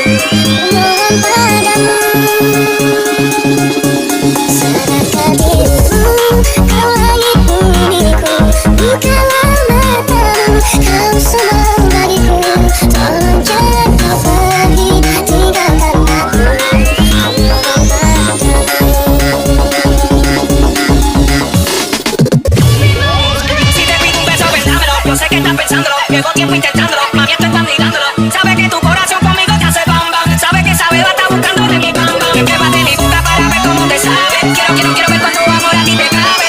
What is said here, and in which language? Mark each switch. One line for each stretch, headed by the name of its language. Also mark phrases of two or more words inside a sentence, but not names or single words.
Indonesian: Mohon padamu, sadarkan dirimu, kau langit bumiku. Bukalah matamu, kau semua bagiku. Tolong jangan kau pergi tinggalkan aku. Mohon padamu.
Spanish: Yo sé que estás pensándolo, llevo tiempo intentándolo, mami esto estás mirándolo. Sabe que tu corazón conmigo te hace bam bam. Sabe que esa beba está buscando de mi bam bam. Pruébate mi boca para ver cómo te sabe. Quiero ver cuánto amor a ti te cabe.